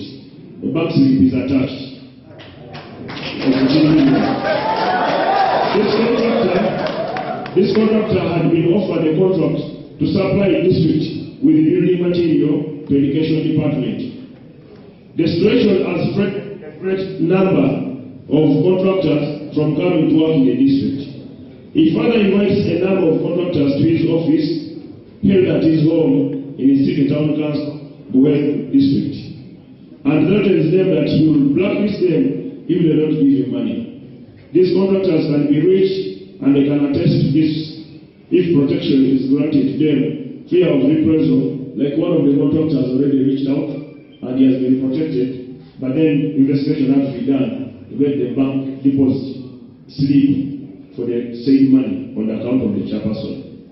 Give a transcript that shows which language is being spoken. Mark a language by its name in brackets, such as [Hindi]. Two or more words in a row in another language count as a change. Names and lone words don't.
[English] The bank slip is attached. This contractor had been offered a contract to supply the district with building material to education department. The situation has threatened a great number of contractors from coming to work in the district. He further invites a number of contractors to his office held at his home in his city town council, Buel district, and threatens them that he will blacklist them if they don't give him money. These contractors can be reached and they can attest to this if protection is granted to them. Fear of reprisal, like one of the contractors already reached out and he has been protected, but then investigation has to be done to get the bank deposit slip for the said money on the account of the chairperson.